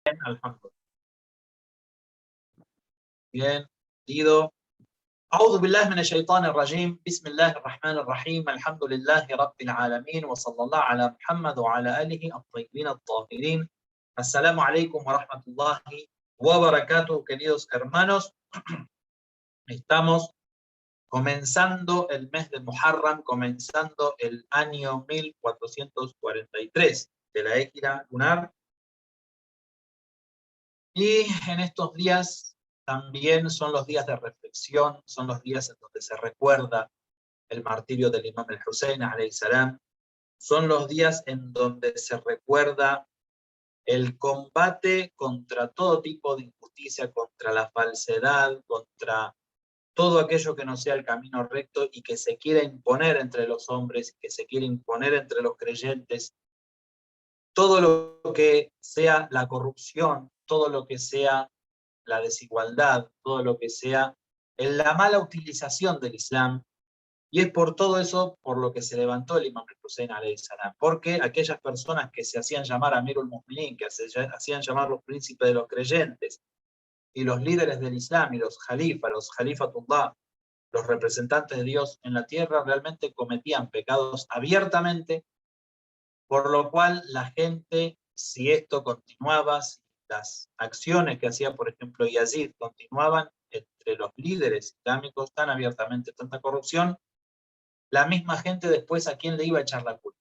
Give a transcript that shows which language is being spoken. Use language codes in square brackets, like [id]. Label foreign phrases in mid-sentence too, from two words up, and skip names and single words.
[es] Alhamdulillah. Bien, Dido. [ar] أعوذ بالله من الشيطان الرجيم بسم الله الرحمن الرحيم الحمد لله رب العالمين وصلى الله على محمد وعلى آله الطيبين الطاهرين. السلام عليكم ورحمة الله وبركاته, [es] queridos hermanos. Estamos comenzando el mes de Muharram, comenzando el año 1443 de la Égira lunar. Y en estos días también son los días de reflexión, son los días en donde se recuerda el martirio del Imam al-Hussein, [ar] عليه السلام. [es] Son los días en donde se recuerda el combate contra todo tipo de injusticia, contra la falsedad, contra todo aquello que no sea el camino recto y que se quiera imponer entre los hombres, que se quiera imponer entre los creyentes. Todo lo que sea la corrupción, todo lo que sea la desigualdad, todo lo que sea la mala utilización del Islam. Y es por todo eso por lo que se levantó el Imam al-Hussein [ar] عليه السلام, [es] porque aquellas personas que se hacían llamar [ar] أمير المؤمنين, [es] que se hacían llamar los príncipes de los creyentes, y los líderes del Islam, y los Khalifatullah, los representantes de Dios en la tierra, realmente cometían pecados abiertamente, por lo cual la gente, si esto continuaba, si las acciones que hacía, por ejemplo, Yazid continuaban entre los líderes islámicos tan abiertamente, tanta corrupción, la misma gente después ¿a quién le iba a echar la culpa?